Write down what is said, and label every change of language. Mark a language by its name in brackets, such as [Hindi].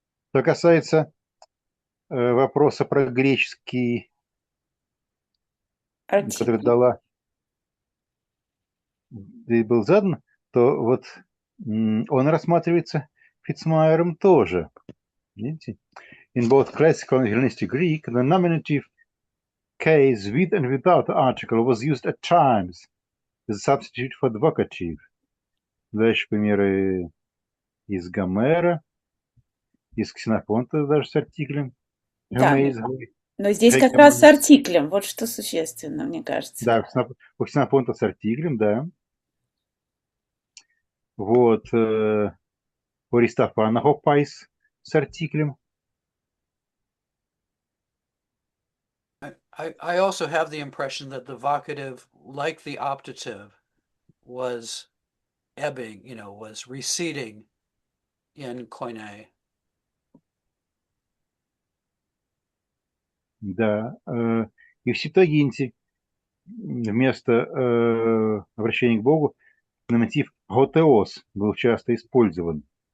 [Russian] Что касается вопроса про греческий, который был задан, то вот он рассматривается Фитцмайером тоже. Видите? [English] In both classical and Hellenistic Greek, the nominative case with and without the article was used at times as a substitute for the vocative. [Russian] Дальше примеры из Гомера, из Ксенофонта даже с артиклем. Да. Но здесь как Третья раз с момент. артиклем, вот что существенно, мне кажется. Да, у ксенофонта с артиклем, да. Вот. У Аристофана хопайс с артиклем. [English] I also have the impression that the vocative, like the optative, was ebbing, was receding in Koine. [Russian] Да. И в Септуагинте вместо обращения к Богу номинатив «готеос» был часто использован.